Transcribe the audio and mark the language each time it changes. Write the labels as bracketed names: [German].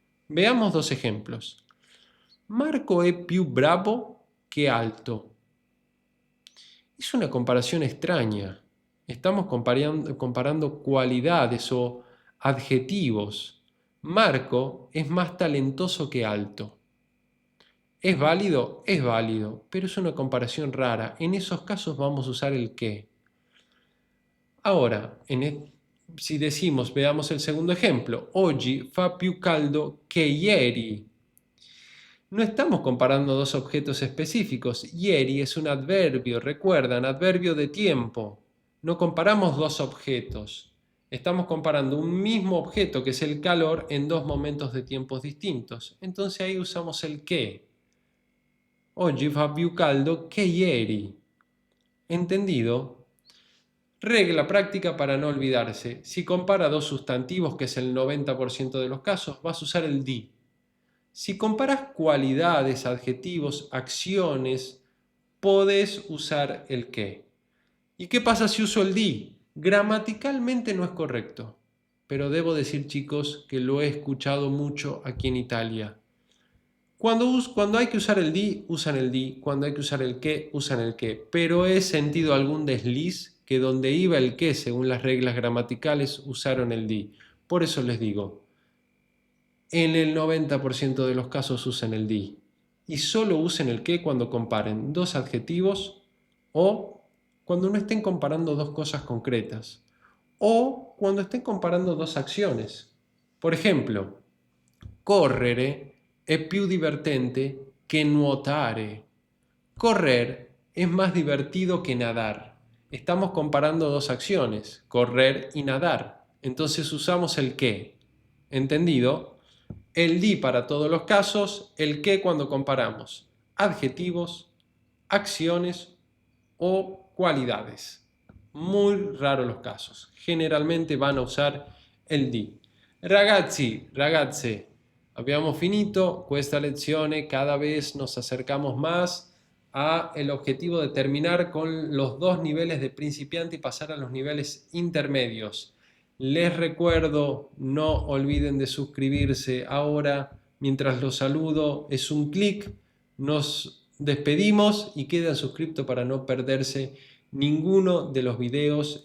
[Spanish] Veamos dos ejemplos. [Italian] Marco è più bravo che alto. [Spanish] Es una comparación extraña. Estamos comparando cualidades o adjetivos. Marco es más talentoso que alto. ¿Es válido? Es válido, pero es una comparación rara. En esos casos vamos a usar el que. Ahora, si decimos, veamos el segundo ejemplo. [Italian] Oggi fa più caldo che ieri. [Spanish] No estamos comparando dos objetos específicos. Ieri es un adverbio, recuerdan, adverbio de tiempo. No comparamos dos objetos. Estamos comparando un mismo objeto, que es el calor, en dos momentos de tiempos distintos. Entonces ahí usamos el que. [Italian] Oggi fa più caldo che ieri. [Spanish] ¿Entendido? Regla práctica para no olvidarse. Si compara dos sustantivos, que es el 90% de los casos, vas a usar el di. Si comparas cualidades, adjetivos, acciones, podés usar el que. ¿Y qué pasa si uso el di? Gramaticalmente no es correcto, pero debo decir, chicos, que lo he escuchado mucho aquí en Italia. Cuando hay que usar el di, usan el di. Cuando hay que usar el que, usan el que. Pero he sentido algún desliz que donde iba el que, según las reglas gramaticales, usaron el di. Por eso les digo, en el 90% de los casos usen el di. Y solo usen el que cuando comparen dos adjetivos o cuando no estén comparando dos cosas concretas o cuando estén comparando dos acciones. Por ejemplo, [Italian] correre è più divertente che nuotare. [Spanish] Correr es más divertido que nadar. Estamos comparando dos acciones, correr y nadar. Entonces usamos el que. ¿Entendido? El di para todos los casos, el que cuando comparamos adjetivos, acciones o cualidades. Muy raros los casos. Generalmente van a usar el di. [Italian] Ragazzi, ragazze, abbiamo finito questa lezione. [Spanish] Cada vez nos acercamos más a el objetivo de terminar con los dos niveles de principiante y pasar a los niveles intermedios. Les recuerdo, no olviden de suscribirse ahora. Mientras los saludo, es un clic. Nos despedimos y quedan suscritos para no perderse ninguno de los videos.